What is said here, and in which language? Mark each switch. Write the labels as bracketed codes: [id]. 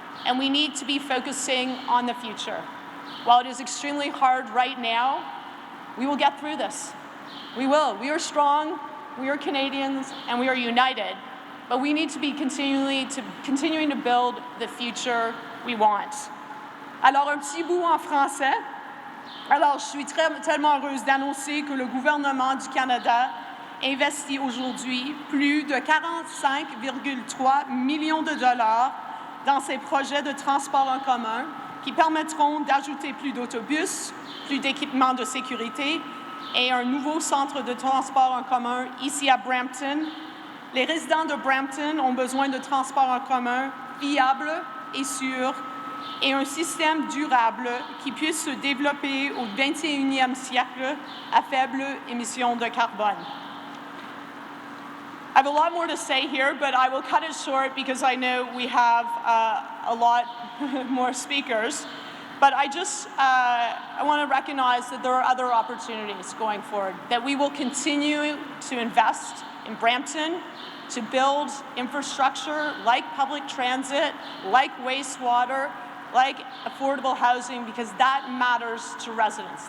[en] And we need to be focusing on the future. While it is extremely hard right now, we will get through this. We will. We are strong. we are Canadians, and we are united, but we need to be continuing to build the future we want. [fr] Alors, un petit bout en français. Alors, je suis tellement heureuse d'annoncer que le gouvernement du Canada investit aujourd'hui plus de 45,3 millions de dollars dans ces projets de transport en commun qui permettront d'ajouter plus d'autobus, plus d'équipements de sécurité et un nouveau centre de transport en commun ici à Brampton. Les résidents de Brampton ont besoin de transports en commun fiables et sûrs et un système durable qui puisse se développer au 21e siècle à faible émission de carbone. [en] I have a lot more to say here, but I will cut it short because I know we have a lot more speakers. But I want to recognize that there are other opportunities going forward, that we will continue to invest in Brampton, to build infrastructure like public transit, like wastewater, like affordable housing, because that matters to residents.